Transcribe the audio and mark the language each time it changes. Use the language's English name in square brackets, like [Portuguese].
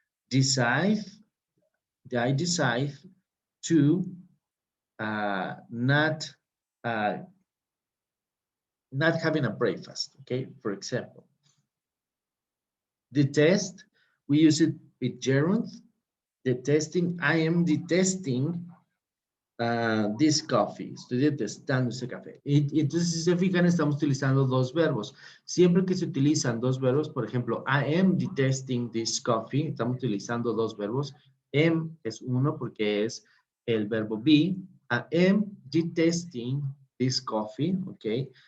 [English] Decide, I decide to not having a breakfast, okay, for example. Detest, we use it with gerunds. Detesting, I am detesting this coffee. [Spanish] Estoy detestando ese café. Entonces, si se fijan, estamos utilizando dos verbos. Siempre que se utilizan dos verbos, por ejemplo, [English] I am detesting this coffee, [Spanish] estamos utilizando dos verbos. Am es uno porque es el verbo be. [English] I am detesting this coffee, okay.